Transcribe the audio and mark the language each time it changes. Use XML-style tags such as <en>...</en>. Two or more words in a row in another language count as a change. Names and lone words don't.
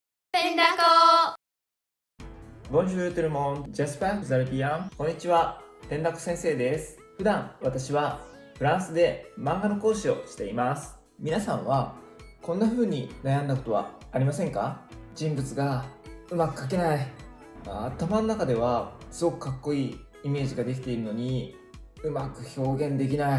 <ja>ペンダコ。</ja> <fr>Bonjour tout le monde, j'espère que vous allez bien.</fr> <ja>こんにちは、ペンダコ先生です。普段私はフランスで漫画の講師をしています。皆さんはこんな風に悩んだことはありませんか？人物がうまく描けない。頭の中ではすごくかっこいいイメージができているのにうまく表現できない。</ja>